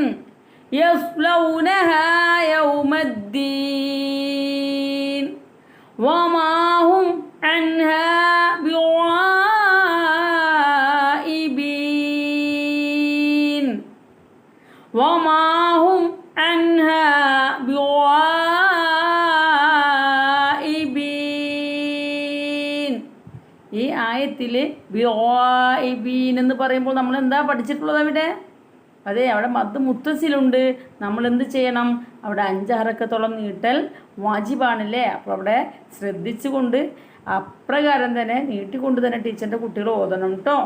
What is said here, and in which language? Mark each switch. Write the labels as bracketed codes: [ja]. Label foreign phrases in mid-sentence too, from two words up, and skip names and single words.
[ar] يصلونها يوم الدين وما هم عنها بغائبين. وما هم عنها بغائبين. [ml] ഈ ആയത്തിൽ ബിഗായിബീൻ എന്ന് പറയുമ്പോൾ നമ്മൾ എന്താ പഠിച്ചിട്ടുള്ളത് അവിടെ? അതെ, അവിടെ [ar] مد متصل. [ml] നമ്മൾ എന്ത് ചെയ്യണം? അവിടെ 5 ഹറക്കത്തോളം നീട്ടൽ വാജിബാണല്ലേ? അപ്പോൾ അവിടെ ശ്രദ്ധിച്ചുകൊണ്ട് അപ്രകാരം തന്നെ നീട്ടിക്കൊണ്ട് തന്നെ ടീച്ചറിൻ്റെ കുട്ടികൾ ഓതണം കേട്ടോ.